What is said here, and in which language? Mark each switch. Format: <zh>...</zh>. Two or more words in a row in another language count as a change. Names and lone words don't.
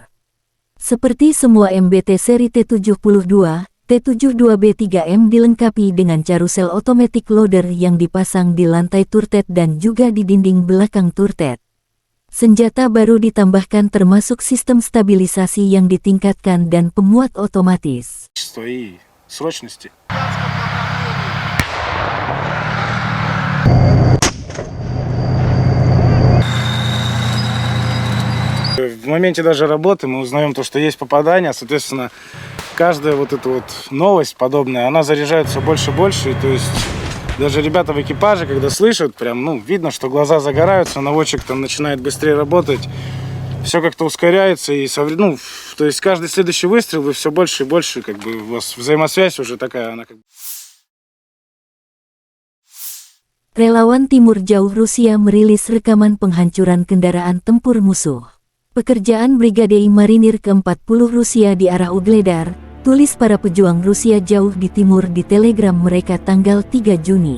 <id>Seperti semua MBT seri T-72, T-72B3M dilengkapi dengan</id> <en>carousel automatic loader</en> <id>yang dipasang di lantai turret dan juga di dinding belakang turret. Senjata baru ditambahkan termasuk sistem stabilisasi yang ditingkatkan dan pemuat otomatis.</id> <ru>И срочности. В моменте даже работы мы узнаем то, что есть попадание, соответственно, каждая вот эта вот новость подобная, она заряжает все больше и больше, то есть даже ребята в экипаже, когда слышат, прям, видно, что глаза загораются, наводчик там начинает быстрее работать, все как-то ускоряется, и то есть каждый следующий выстрел вы все больше и больше, как бы у вас взаимосвязь уже такая, она как бы...</ru> <id>Relawan Timur Jauh Rusia merilis rekaman penghancuran kendaraan tempur musuh. Pekerjaan Brigade Marinir ke-40 Rusia di arah Ugledar, tulis para pejuang Rusia jauh di timur di Telegram mereka tanggal 3 Juni.</id>